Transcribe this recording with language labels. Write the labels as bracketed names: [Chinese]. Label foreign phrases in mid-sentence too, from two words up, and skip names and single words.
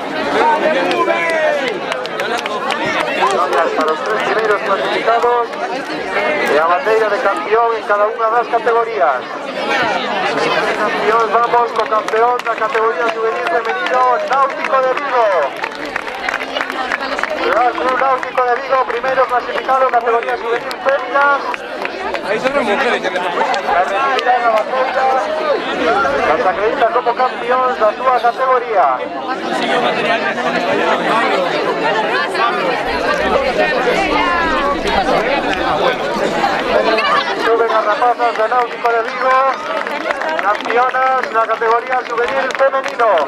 [Spanish] Gracias para los tres primeros clasificados [Galician] e a bandeira de campeón en cada unha das categorías. [Spanish] Campeón, vamos con campeón de la categoría juvenil femenino, Náutico de Vigo. Real Club Náutico de Vigo, primero clasificado en categoría juvenil féminas. Ahí son las mujeres. La recibirá en la batalla. Las acredita como campeón de su categoría. Suben [Galician] a rapazas [Spanish] de Náutico de Vigo, campeonas en la categoría juvenil femenino.